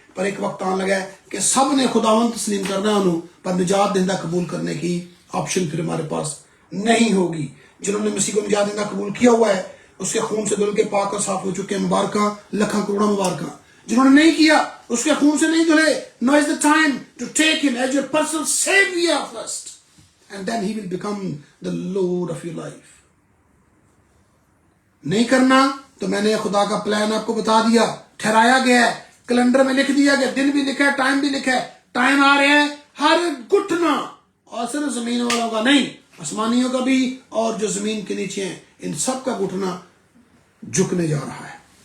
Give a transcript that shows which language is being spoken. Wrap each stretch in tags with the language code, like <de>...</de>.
<ur>پر ایک وقت آنے لگا ہے کہ سب نے خداوند تسلیم کرنا ہے انہوں، پر نجات دہندہ قبول کرنے کی آپشن پھر ہمارے پاس نہیں ہوگی. جنہوں نے مسیح کو نجات دہندہ قبول کیا ہوا ہے، اس کے خون سے دھل کے پاک اور صاف ہو چکے ہیں، مبارکاں لکھاں کروڑاں مبارکاں. جنہوں نے نہیں کیا، اس کے خون سے نہیں دھلے.</ur> <en>Now is the time to take him as your personal savior first, and then he will become the Lord of your life.</en> <ur>نہیں کرنا تو میں نے خدا کا پلان آپ کو بتا دیا، ٹھہرایا گیا ہے، کیلنڈر میں لکھ دیا گیا، دن بھی لکھا ہے، ٹائم بھی لکھا ہے. ٹائم آ رہا ہے، ہر گھٹنا، اور صرف زمین والوں کا نہیں، آسمانیوں کا بھی، اور جو زمین کے نیچے ہیں، ان سب کا گھٹنا جھکنے جا رہا ہے.</ur>